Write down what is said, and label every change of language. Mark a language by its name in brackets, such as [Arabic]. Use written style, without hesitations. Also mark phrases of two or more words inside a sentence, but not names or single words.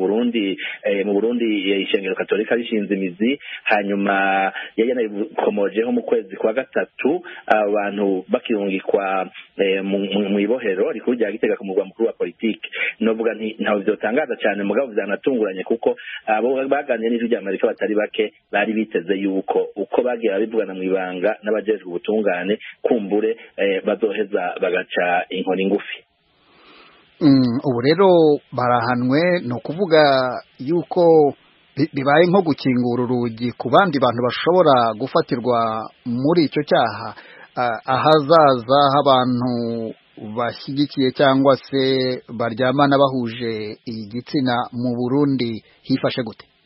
[Rundi] Burundi mu Burundi ishengero katolika rishinze imizi hanyuma yanakomojeho mu kwezi kwa gatatu abantu bakirungikwa mu ibohero rikuru rya Gitega ku murwa mukuru wa politiki novuga ntawe byotangaza cyane mugabo byanatunguranye kuko abo baganiriye n'ijwi rya Amerika batari bake bari biteze yuko uko bagiye babivugana mu ibanga n'abajejwe ubutungane kumbure bazoheza bagaca inkoni ngufi. Ubu rero barahanwe no kuvuga yuko bibaye nko gukingura urugi ku bandi bantu bashobora gufatirwa muri icyo cyaha ahazaza h'abantu bashyigikiye cyangwa se baryamana bahuje igitsina mu Burundi hifashe gute?